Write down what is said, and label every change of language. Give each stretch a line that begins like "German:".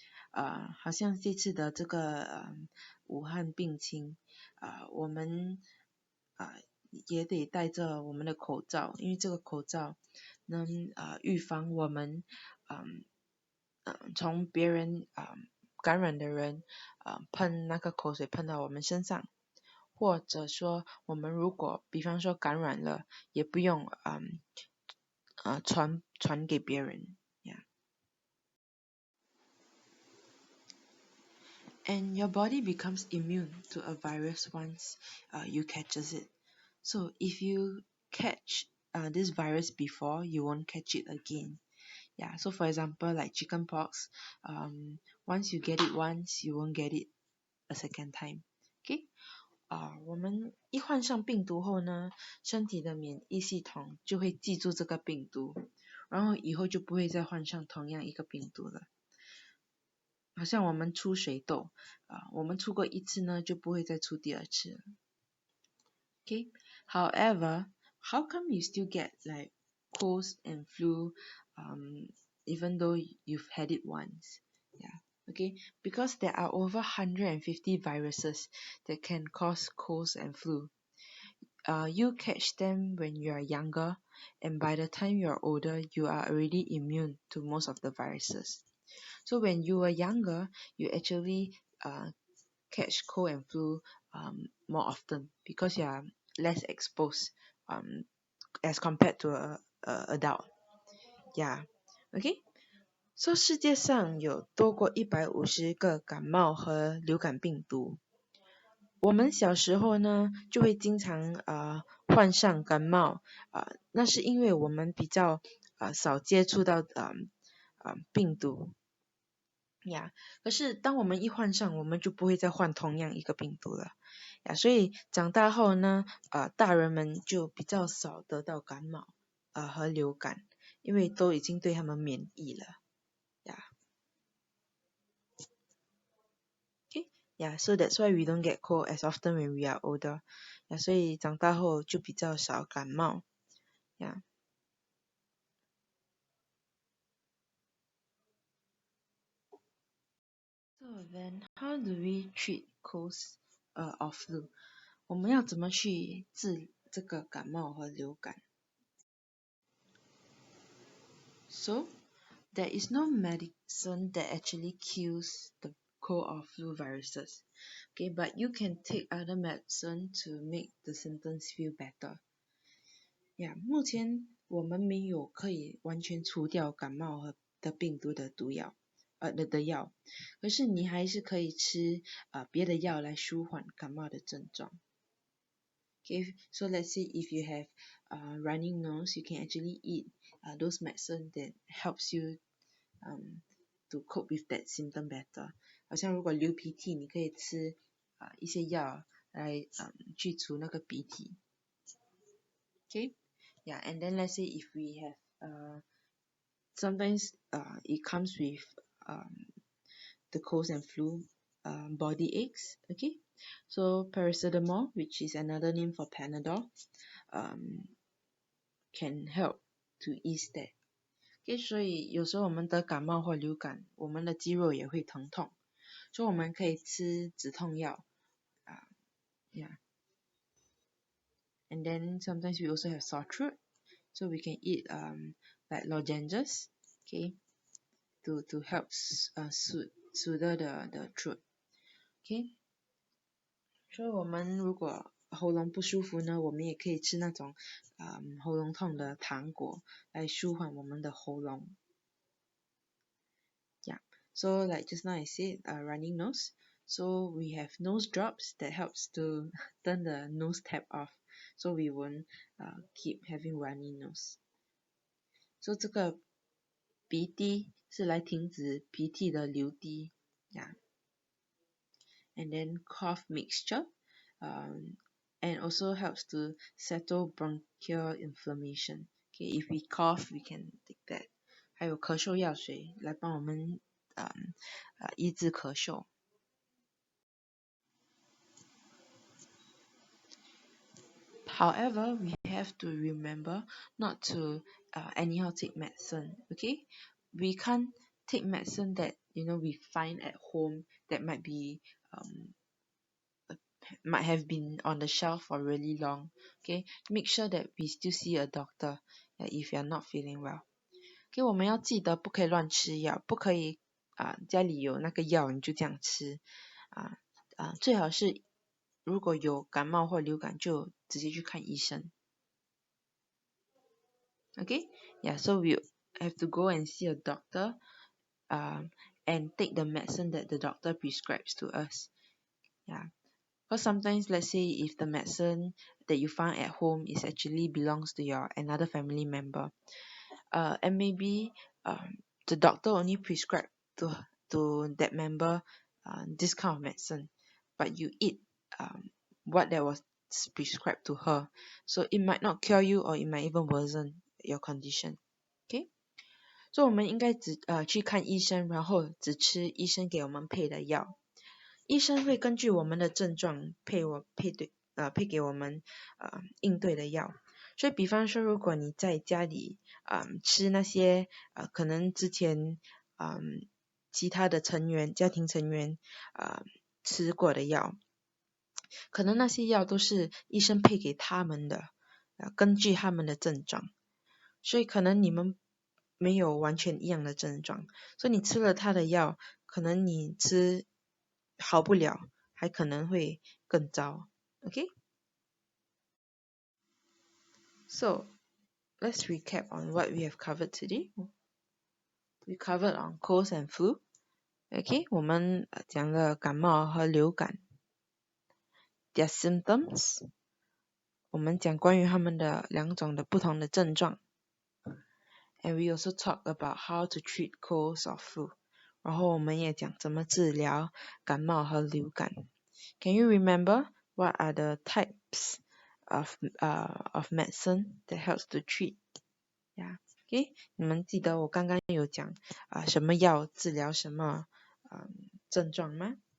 Chinese: 好像这次的这个武汉病情，我们也得戴着我们的口罩，因为这个口罩能预防我们从别人感染的人喷那个口水喷到我们身上，或者说我们如果比方说感染了，也不用传给别人。
English: and your body becomes immune to a virus once you catches it. So if you catch this virus before, you won't catch it again. Yeah, so for example, like chickenpox, once you get it once, you won't get it a second time.
Chinese: Okay, 我们一患上病毒后呢，身体的免疫系统就会记住这个病毒，然后以后就不会再患上同样一个病毒了。好像我们出水痘我们出过一次呢，就不会再出第二次了。
English: Okay, however, how come you still get like colds and flu, even though you've had it once? Yeah, okay, because there are over 150 viruses that can cause colds and flu. You catch them when you are younger, and by the time you are older, you are already immune to most of the viruses. So when you were younger, you actually catch cold and flu more often because you are less exposed as compared to a adult. Yeah, okay.
Chinese: So 世界上有多过150个感冒和流感病毒。我们小时候呢，就会经常患上感冒那是因为我们比较少接触到病毒。呀，可是当我们一患上，我们就不会再患同样一个病毒了。呀，所以长大后呢，大人们就比较少得到感冒和流感，因为都已经对他们免疫了。
English: 呀，okay, yeah, so that's why we don't get cold as often when we are older.
Chinese: 呀，所以长大后就比较少感冒。呀。
English: So then, how do we treat colds or flu?
Chinese: 我们要怎么去治这个感冒和流感？
English: So, there is no medicine that actually kills the cold or flu viruses. Okay, but you can take other medicine to make the symptoms feel better.
Chinese: Yeah, 目前我们没有可以完全除掉感冒和的病毒的毒药，的药，可是你还是可以吃别的药来舒缓感冒的症状。
English: Okay, so let's say if you have running nose, you can actually eat those medicine that helps you to cope with that symptom better.
Chinese: 好像如果流鼻涕，你可以吃一些药来去除那个鼻涕。
English: Okay, yeah, and then let's say if we have sometimes it comes with the colds and flu body aches. Okay, so paracetamol, which is another name for Panadol, can help to ease that.
Chinese: Okay, 所以有时候我们得感冒或流感，我们的肌肉也会疼痛，所以我们可以吃止痛药yeah.
English: And then sometimes we also have sore throat, so we can eat like lozenges, okay, to help soothe the throat.
Chinese: Okay, 所以我们如果喉咙不舒服呢，我们也可以吃那种喉咙痛的糖果来舒缓我们的喉咙。
English: Yeah, so like just now I said, running nose. So we have nose drops that helps to turn the nose tap off, so we won't keep having runny nose.
Chinese: So 这个鼻滴是来停止鼻涕的流滴。
English: Yeah. And then cough mixture, and also helps to settle bronchial inflammation. Okay, if we cough, we can take that.
Chinese: 还有咳嗽药水来帮我们医治咳嗽。
English: However, we have to remember not to anyhow take medicine. Okay, we can't take medicine that we find at home that might have been on the shelf for really long. Okay, make sure that we still see a doctor if you're not feeling well.
Chinese: Okay, 我们要记得不可以乱吃药，不可以家里有那个药你就这样吃最好是如果有感冒或流感就直接去看医生。
English: Okay, yeah, so we have to go and see a doctor and take the medicine that the doctor prescribes to us. Yeah. Because sometimes, let's say if the medicine that you find at home is actually belongs to your another family member, and maybe the doctor only prescribed to that member this kind of medicine, but you eat what that was prescribed to her, so it might not cure you or it might even worsen your condition.
Chinese: Okay, 所以我们应该去看医生，然后只吃医生给我们配的药。医生会根据我们的症状配给我们应对的药。所以比方说，如果你在家里吃那些可能之前其他的家庭成员吃过的药，可能那些药都是医生配给他们的，根据他们的症状，所以可能你们没有完全一样的症状，所以你吃了他的药，可能你吃好不了，还可能会更糟。
English: Okay? So, let's recap on what we have covered today. We covered on colds and flu.
Chinese: Okay, 我们讲了感冒和流感
English: their symptoms.
Chinese: 我们讲关于他们的两种的不同的症状。
English: And we also talk about how to treat colds or flu.
Chinese: 然后我们也讲怎么治疗感冒和流感。
English: Can you remember what are the types of medicine that helps to treat? Yeah. Okay.
Chinese: 你们记得我刚刚有讲什么药治疗什么症状吗